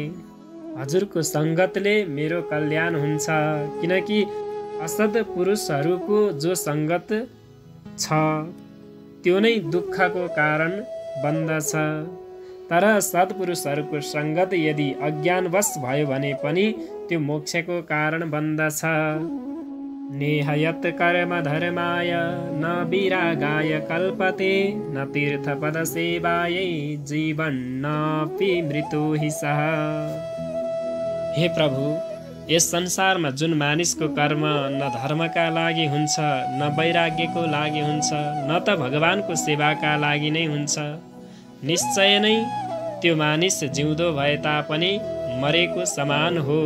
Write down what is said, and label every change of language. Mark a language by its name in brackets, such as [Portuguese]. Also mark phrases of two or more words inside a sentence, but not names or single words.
[Nepali] हजुरको सङ्गतले मेरो कल्याण हुन्छ, किनकि असद पुरुषहरूको जो सङ्गत छ त्यो नै दुःखको कारण बन्दछ। तर सत्पुरुषहरूको सङ्गत यदि अज्ञानवश भयो भने पनि त्यो मोक्षको कारण बन्दछ। [Sanskrit] नेहयत कर्म धर्माय न विरागाय कल्पते न तीर्थपद सेवायै जीवन नपि मृत्यु हि सः। [Nepali] हे प्रभु, यस संसारमा जुन मानिसको कर्म न धर्मका लागि हुन्छ न वैराग्यको लागि हुन्छ न त भगवानको सेवाका लागि नै हुन्छ, निश्चय नै त्यो मानिस जिउँदो भए तापनि मरेको समान हो।